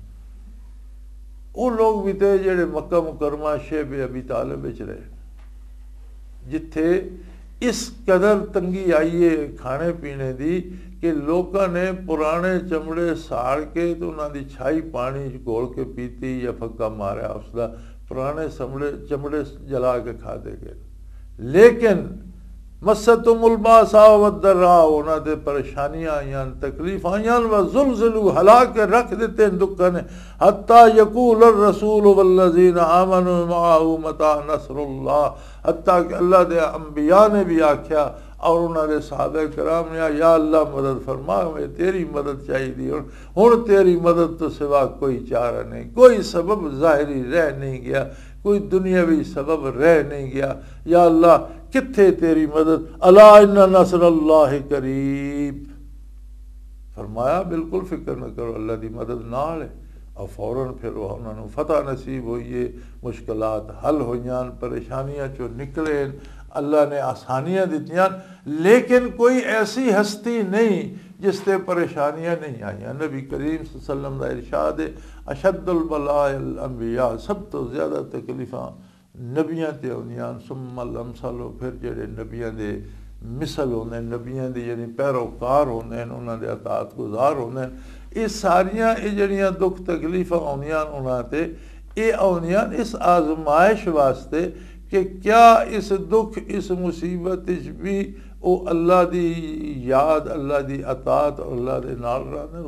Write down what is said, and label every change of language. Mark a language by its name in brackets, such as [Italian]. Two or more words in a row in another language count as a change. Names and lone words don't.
[Punjabi] وہ لوگ بھی تھے جیڑے مکہ مکرمہ شعب ابی طالب وچ رہے، جتھے اس قدر تنگی آئی ہے کھانے پینے کی کہ لوگوں نے پرانے چمڑے ساڑ کے تو انہوں نے چھائی پانی گھول کے پیتی یا پھکا ماریا اس کا، پرانے چمڑے جلا کے کھا دے گئے. लेकिन [Arabic] مستهم البأساء والضراء, [Punjabi] انہاں تے پریشانیاں آئیاں، تکلیف آئیاں, [Arabic] وزلزلوا, [Punjabi] ہلا کے رکھ دتے دکھاں نے, [Arabic] حتى يقول رسول والذين آمنوا معه متى نصر الله, [Punjabi] حتیٰ کہ اللہ دے انبیاء نے بھی آکھیا اور انہوں نے صحابہ کرام نے، یا اللہ مدد فرما، ہمیں تیری مدد چاہیے، ہن تیری مدد توں سوا کوئی چارہ نہیں، کوئی سبب ظاہری رہ نہیں گیا، کوئی دنیاوی سبب رہ نہیں گیا. یا اللہ کتھے تیری مدد, [Arabic] ألا إن نصر الله قريب, [Punjabi] فرمایا بالکل فکر نہ کرو، اللہ کی مدد نال ہے. اور فوراً پھر انہوں نے فتح نصیب ہوئی ہے، مشکلات حل ہوئیاں، پریشانیاں چوں نکلے، اللہ نے آسانیاں دتیاں. لیکن کوئی ایسی ہستی نہیں جس تے پریشانیاں نہیں آئیاں. نبی کریم [Arabic] صلى الله عليه وسلم [Punjabi] دا ارشاد ہے, [Arabic] أشد البلاء الأنبياء, [Punjabi] سب توں زیادہ تکلیفاں نبیاں تے आउंदियां, [Arabic] ثم الأمثل, [Punjabi] پھر جیہڑے نبیاں دے مثل ہوندے، نبیاں دی جیہڑی پیروکار ہوندے، انہاں دے اطاعت گزار ہوندے، یہ ساریاں یہ جڑیاں دکھ تکلیفاں آؤندیاں انہاں تے، یہ آؤندیاں اس آزمائش واسطے کہ کیا اس دکھ اس مصیبت بھی او اللہ دی یاد، اللہ دی اطاعت، اللہ دے نال رہنے.